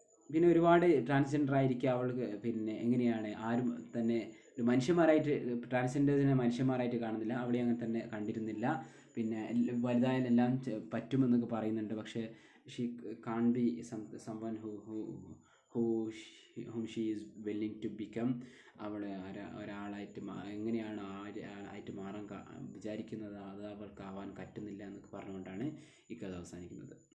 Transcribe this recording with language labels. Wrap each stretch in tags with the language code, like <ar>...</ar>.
<ml>പിന്നെ ഒരുപാട് ട്രാൻസ്ജെൻഡർ ആയിരിക്കും അവൾക്ക്. പിന്നെ എങ്ങനെയാണ് ആരും തന്നെ ഒരു മനുഷ്യന്മാരായിട്ട് ട്രാൻസ്ജെൻഡേഴ്സിനെ മനുഷ്യന്മാരായിട്ട് കാണുന്നില്ല, അവളെ അങ്ങനെ തന്നെ കണ്ടിരുന്നില്ല. പിന്നെ വലുതായാലും എല്ലാം പറ്റുമെന്നൊക്കെ പറയുന്നുണ്ട്.</ml> <en>പക്ഷേ she can be someone whom she is willing to become.</en> <ml>അവളെ ഒരാളായിട്ട് എങ്ങനെയാണ് ആളായിട്ട് മാറാൻ വിചാരിക്കുന്നത് അത് അവൾക്ക് ആവാൻ പറ്റുന്നില്ല എന്നൊക്കെ പറഞ്ഞുകൊണ്ടാണ് ഈ കഥ അവസാനിക്കുന്നത്.</ml>